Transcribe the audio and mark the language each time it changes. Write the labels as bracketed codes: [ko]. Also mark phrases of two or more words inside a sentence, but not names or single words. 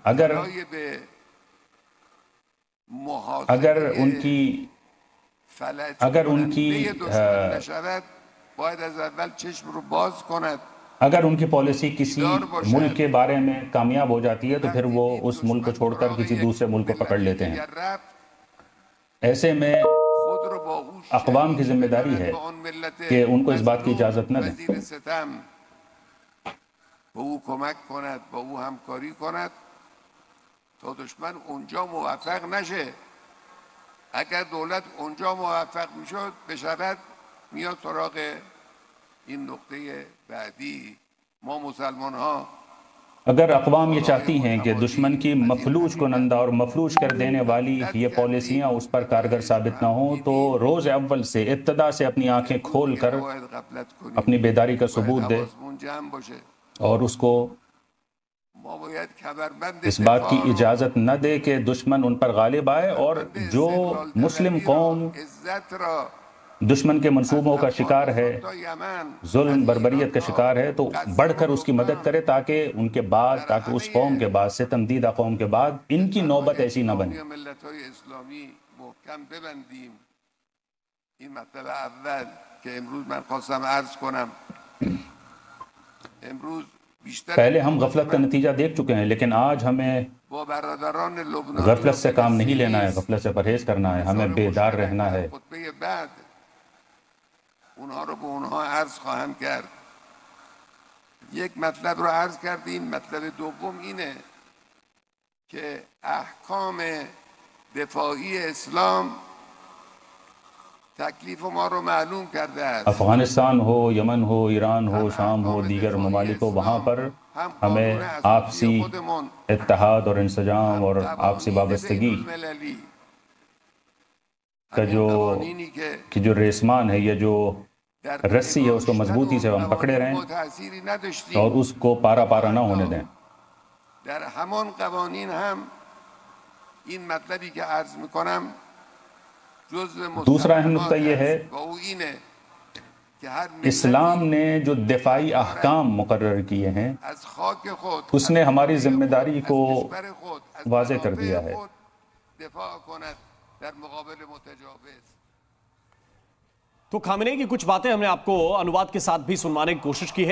[ur] اگر ان کی پالیسی کسی ملک کے بارے میں کامیاب ہو جاتی ہے تو پھر وہ اس ملک کو چھوڑ کر کسی دوسرے ملک کو پکڑ لیتے ہیں. ایسے میں اقوام کی ذمہ داری ہے کہ ان کو اس بات کی اجازت نہ دیں. [fa] تو دشمن اونجا موفق نشه. اگر دولت اونجا موفق میشد بشود میاد سراغ این نقطه بعدی. ما مسلمان ها [ur] اگر اقوام یہ چاہتی ہیں کہ دشمن کی مفلوج کنندہ اور مفلوج کر دینے والی یہ پالیسیاں اس پر کارگر ثابت نہ ہوں تو روز اول سے ابتدا سے اپنی آنکھیں کھول کر اپنی بیداری کا ثبوت دے اور اس کو اس بات کی اجازت نہ دے کہ دشمن ان پر غالب آئے. اور جو مسلم قوم دشمن کے منصوبوں کا شکار ہے، ظلم بربریت کا شکار ہے، تو بڑھ کر اس کی مدد کرے تاکہ ان کے بعد، تاکہ اس قوم کے بعد، ستم دیدہ قوم کے بعد ان کی نوبت ایسی نہ بنے. [fa] این مطلب اول که امروز من خواستم عرض کنم. امروز [ur] پہلے ہم غفلت کا نتیجہ دیکھ چکے ہیں، لیکن آج ہمیں غفلت سے کام نہیں لینا ہے، غفلت سے پرہیز کرنا ہے، ہمیں بیدار رہنا ہے. [fa] اونها رو به اونها عرض خواهم کرد. یک مطلب رو عرض کردیم. مطلب دوم اینه که احکام دفاعی اسلام تکلیف ما رو معلوم کرده است. [ur] افغانستان ہو، یمن ہو، ایران ہو، شام ہو، دیگر ممالک ہو، وہاں پر ہمیں آپسی اتحاد اور انسجام اور آپسی وابستگی کا جو ریسمان ہے، یہ جو رسی ہے، اس کو مضبوطی سے ہم پکڑے رہیں اور اس کو پارا پارا نہ ہونے دیں. [fa] در همان قوانین هم این مطلبی که عرض میکنم [ur] دوسرا اہم نقطہ یہ ہے اسلام نے جو دفاعی احکام مقرر کیے ہیں اس نے ہماری ذمہ داری کو واضح کر دیا ہے. تو خامنئی کی کچھ باتیں ہم نے آپ کو انواد کے ساتھ بھی سنوانے کی کوشش کی ہے.